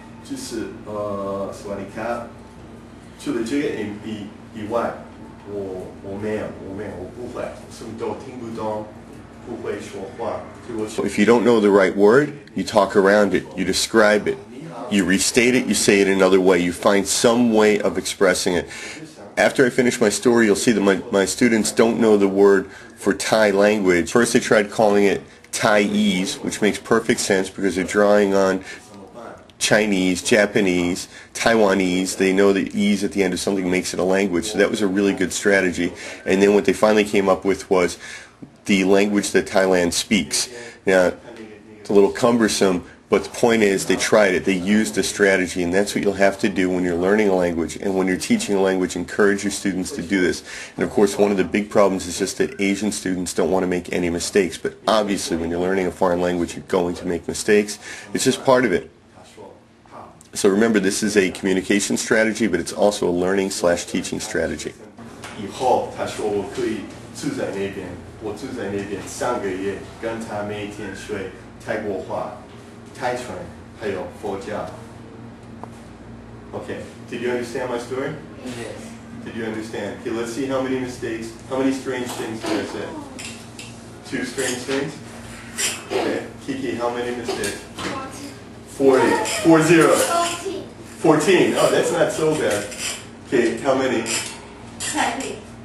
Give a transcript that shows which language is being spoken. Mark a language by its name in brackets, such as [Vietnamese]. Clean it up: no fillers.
[Chinese] 就是说你看，除了这个以外，我没有，我不会，什么都听不懂，不会说话。 [English] So if you don't know the right word, you talk around it, you describe it, you restate it, you say it another way, you find some way of expressing it. After I finish my story, you'll see that my students don't know the word for Thai language. First they tried calling it Thaiese, which makes perfect sense because they're drawing on Chinese, Japanese, Taiwanese. They know the ease at the end of something makes it a language, so that was a really good strategy. And then what they finally came up with was the language that Thailand speaks. Now, it's a little cumbersome, but the point is they tried it. They used a strategy, and that's what you'll have to do when you're learning a language. And when you're teaching a language, encourage your students to do this. And of course, one of the big problems is just that Asian students don't want to make any mistakes. But obviously, when you're learning a foreign language, you're going to make mistakes. It's just part of it. So remember, this is a communication strategy, but it's also a learning/teaching strategy. [Chinese] 以后他说我可以住在那边，我住在那边3个月，跟他每天学泰国话、泰拳，还有佛教。 [English] Okay, did you understand my story? Yes. Did you understand? Okay, let's see how many mistakes, how many strange things did I say? 2 strange things? Okay, Kiki, how many mistakes? 40. 40. 14. Oh, that's not so bad. Okay, how many? 20.